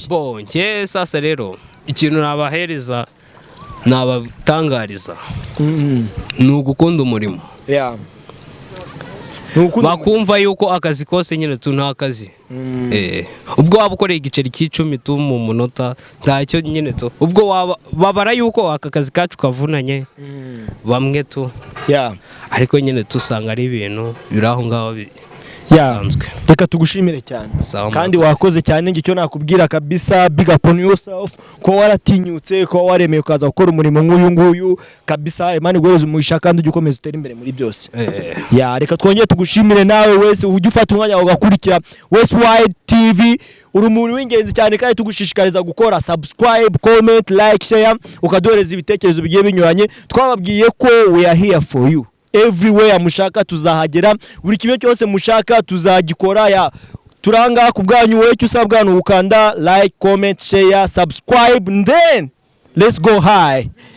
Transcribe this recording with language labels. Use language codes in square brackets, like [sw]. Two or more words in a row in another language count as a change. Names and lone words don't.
[rw] bonke sasa rero ikintu nabahereza nabatangariza ni ugukunda umurimo bakumva yuko akazi kose nyine tu nta kazi ubwo waba ukoreye igiceri cy'icumi tu mu munota ntacyo nyine tu ubwo babara yuko aka kazi kacu kavunanye bamwe tu ariko nyine tusanga ari ibintu biri aho ngaho bisanzwe reka tugushimire cyane kandi wakoze cyane ngicyo nakubwira kabisa [en] big up on yourself [rw] ko waratinyutse ko waremeye ukaza gukora umurimo nk'uyu nguyu kabisa Imana igoreze umugisha kandi ujye ukomeza utera imbere muri byose reka twongeye tugushimire nawe wese ujye ufata umwanya wawe ugakurikira Westwide TV uri umuntu w'ingenzi cyane kandi tugushishikariza gukora [en] subscribe comment like share [rw] ukaduhereza ibitekerezo bigiye binyuranye twababwiye ko [en] we are here for you everywhere [rw] mushaka tuzahagera buri kimwe cyose mushaka tuzagikora turanga ku bwanyu wowe cyusabwa no gukanda [en] like comment share subscribe and then let's go high.